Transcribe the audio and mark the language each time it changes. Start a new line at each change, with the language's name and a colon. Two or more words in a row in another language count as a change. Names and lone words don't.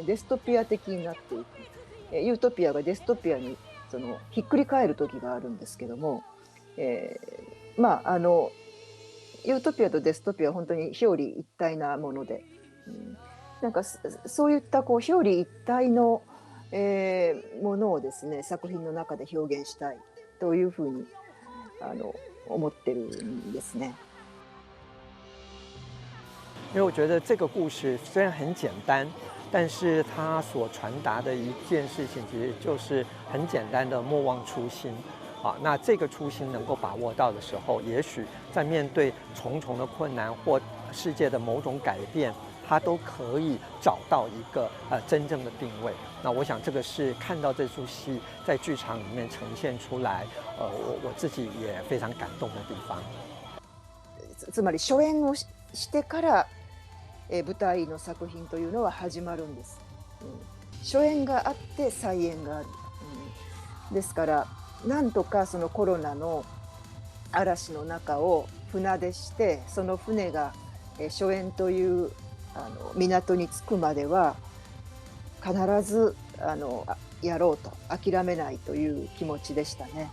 Japanese: デストピア的になっていく。ユートピアがデストピアにひっくり返る時があるんですけども、ユートピアとデストピアは本当に表裏一体なもので、なんかそういったこう表裏一体の、ものをですね作品の中で表現したいというふうに思ってるんですね。
Chinese: 因为我觉得这个故事虽然很简单，但是它所传达的一件事情，其实就是很简单的莫忘初心。那这个初心能够把握到的时候，也许在面对重重的困难或世界的某种改变，它都可以找到一个真正的定位。那我想这个是看到这出戏在剧场里面呈现出来，我自己也非常感动的地方。
Japanese: つまり初演をしてから舞台の作品というのは始まるんです。初演があって再演がある。ですからなんとかそのコロナの嵐の中を船出して、その船が初演という港に着くまでは必ずやろうと諦めないという気持ちでしたね。